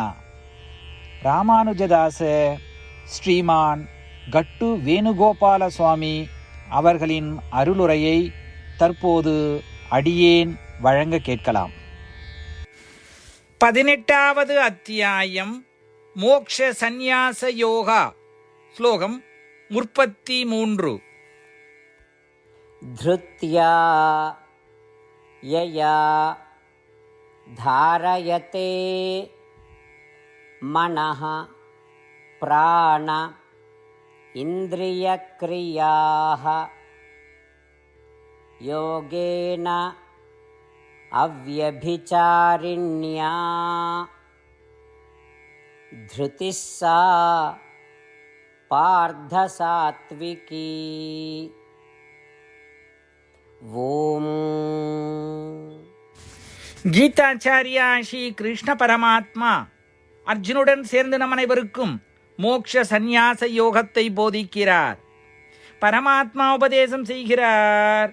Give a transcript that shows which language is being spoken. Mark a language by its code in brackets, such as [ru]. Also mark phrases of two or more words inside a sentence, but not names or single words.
[ta] ராமானுஜதாச ஸ்ரீமான் கட்டு வேணுகோபால சுவாமி அவர்களின் அருளுரையை தற்போது அடியேன் வழங்க கேட்கலாம். 18வது அத்தியாயம் மோக்ஷ சந்நியாச யோகா. ஸ்லோகம் 33. [sa] धृत्या यया धारयते मनः प्राण इन्द्रियक्रियाः योगेन अव्यभिचारिण्या धृतिः सा पार्थसात्विकी. [ta] ஓம். கீதாச்சாரியா ஸ்ரீ கிருஷ்ண பரமாத்மா அர்ஜுனுடன் சேர்ந்து நம் அனைவருக்கும் மோக்ஷ சந்நியாச யோகத்தை போதிக்கிறார். பரமாத்மா உபதேசம் செய்கிறார்.